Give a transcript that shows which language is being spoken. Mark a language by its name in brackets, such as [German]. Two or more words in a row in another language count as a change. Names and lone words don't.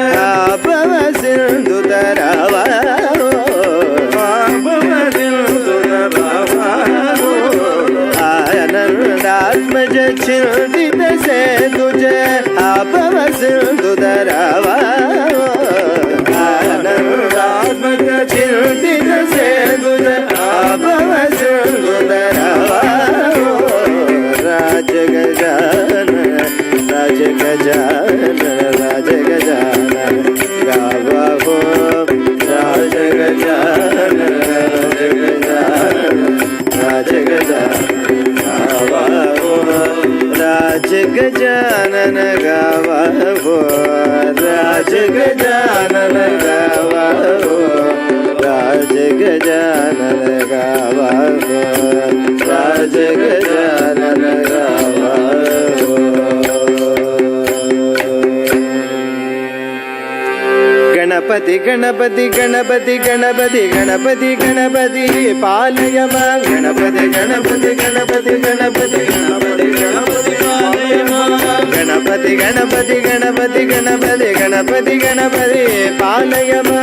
[Marathi] भव सिंधु तरावा आनंदात्मज चिंतित से तुझे भव सिंधु तरावा आनंदात्मज चिंतित से तुझे भव सिंधु तरावा राज गजानन राज गजानन राज गजानन गावा हो राज गजानन राज गजानन राज गजानन गावा हो राज गजानन गावा हो राज गजानन गावा हो राज गजानन गावा हो राज गजानन गावा हो [Sanskrit] गणपति गणपति गणपति गणपति गणपति गणपति पालय मां गणपति गणपति गणपति गणपति गणपति गणपति पालय मां गणपति गणपति गणपति गणपति गणपति गणपति पालय मां